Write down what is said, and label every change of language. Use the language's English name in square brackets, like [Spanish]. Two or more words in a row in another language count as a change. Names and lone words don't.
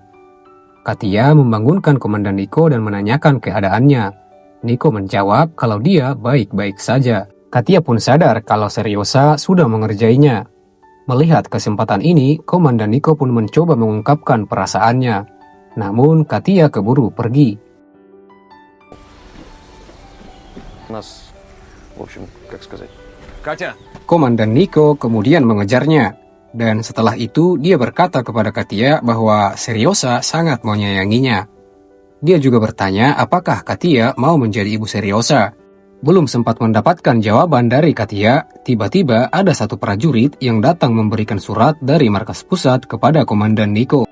[Indonesian] Katia membangunkan Komandan Nico dan menanyakan keadaannya. Nico menjawab kalau dia baik-baik saja. Katia pun sadar kalau Seriosa sudah mengerjainya. Melihat kesempatan ini, Komandan Nico pun mencoba mengungkapkan perasaannya. Namun Katia keburu pergi. [Russian] Нас, в общем, как сказать. Катя! [Indonesian] Komandan Nico kemudian mengejarnya. Dan setelah itu dia berkata kepada Katia bahwa Seriosa sangat menyayanginya. Dia juga bertanya apakah Katia mau menjadi ibu Seriosa. Belum sempat mendapatkan jawaban dari Katia, tiba-tiba ada 1 prajurit yang datang memberikan surat dari markas pusat kepada Komandan Nico.